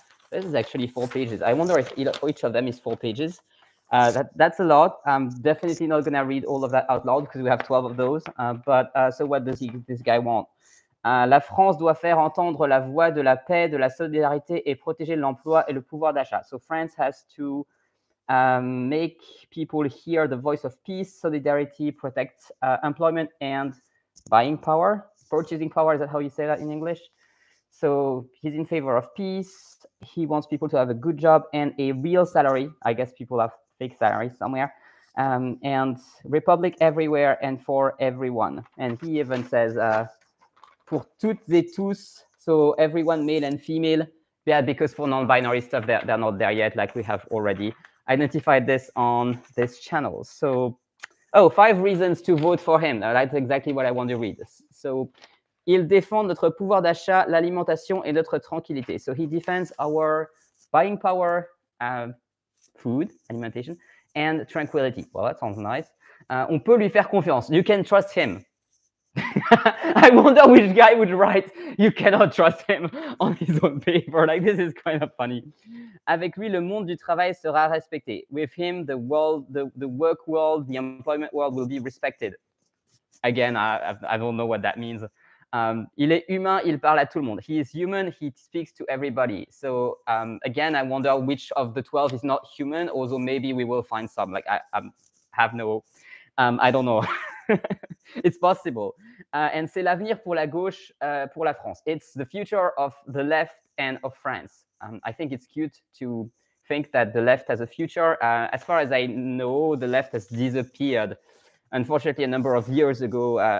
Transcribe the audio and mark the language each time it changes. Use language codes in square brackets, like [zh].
[en] This is actually 4 pages. I wonder if each of them is 4 pages. That's a lot. I'm definitely not going to read all of that out loud because we have 12 of those. So what does this guy want? [fr] La France doit faire entendre la voix de la paix, de la solidarité et protéger l'emploi et le pouvoir d'achat. [en] So France has to make people hear the voice of peace, solidarity, protect employment and buying power, purchasing power. Is that how you say that in English? So he's in favor of peace. He wants people to have a good job and a real salary. I guess people have fake salaries somewhere. And republic everywhere and for everyone. And he even says, [fr] pour toutes et tous, [en] so everyone, male and female. Yeah, because for non-binary stuff, they're not there yet, like we have already identified this on this channel. So, 5 reasons to vote for him. That's exactly what I want to read. [fr] So, il défend notre pouvoir d'achat, l'alimentation et notre tranquillité. [en] So he defends our buying power, food, alimentation, and tranquility. Well, that sounds nice. [fr] On peut lui faire confiance. [en] You can trust him. I wonder which guy would write "You cannot trust him" on his own paper. Like, this is kind of funny. [fr] Avec lui, le monde du travail sera respecté. [en] With him, the world, the work world, the employment world will be respected. Again, I don't know what that means. [fr] Il est humain, il parle à tout le monde. [en] He is human, he speaks to everybody. So again, I wonder which of the 12 is not human, although maybe we will find some. Like, I have no, I don't know. It's possible. [fr] And c'est l'avenir pour la gauche, pour la France. [en] It's the future of the left and of France. I think it's cute to think that the left has a future. As far as I know, the left has disappeared, unfortunately, a number of years ago.